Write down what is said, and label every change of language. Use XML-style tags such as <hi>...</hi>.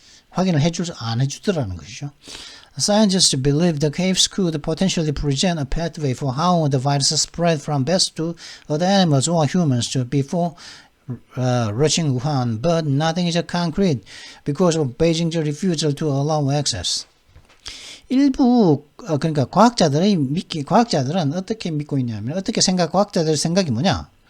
<ko>확인을 안 해주더라는 것이죠.</ko> <en>Scientists believe the caves could potentially present a pathway for how the virus spread from bats to other animals or humans before reaching Wuhan, but nothing is concrete because of Beijing's refusal to allow access.</en> <ko>일부 그러니까 과학자들은 어떻게 믿고 있냐면, 과학자들 생각이 뭐냐?</ko>